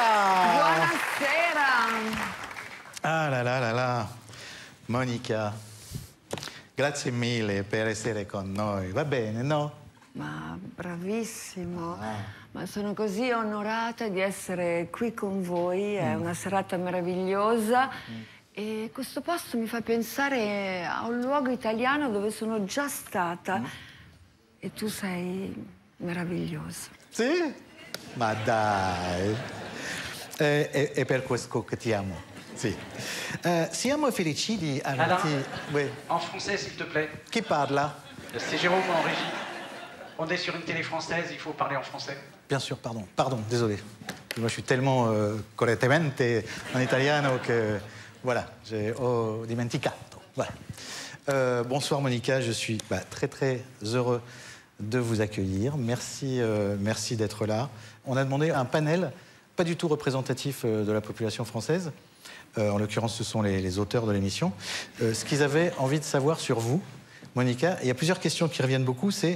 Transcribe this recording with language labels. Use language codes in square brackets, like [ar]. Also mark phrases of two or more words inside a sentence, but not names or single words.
[it] Buonasera. [fr] Ah là là là là. [it] Monica, grazie mille per essere con noi. Va bene, no? Ma bravissimo. Ma sono così onorata di essere qui con voi. È una serata meravigliosa. E questo posto mi fa pensare a un luogo italiano dove sono già stata. E tu sei meraviglioso. Sì? Ma dai. È per questo che ti amo. Sì. Siamo felici di averti... [fr] Oui. En français, s'il te plaît. [it] Chi parla? [fr] C'est Jérôme en régie. On est sur une télé française, il faut parler en français. Bien sûr, pardon. Pardon, désolé. Moi, je suis tellement correttamente en italiano que... Voilà, [it] ho dimenticato. [fr] Voilà. Bonsoir Monica, je suis très très heureux de vous accueillir. Merci, merci d'être là. On a demandé un panel pas du tout représentatif de la population française. En l'occurrence, ce sont les auteurs de l'émission. Ce qu'ils avaient envie de savoir sur vous, Monica, il y a plusieurs questions qui reviennent beaucoup, c'est...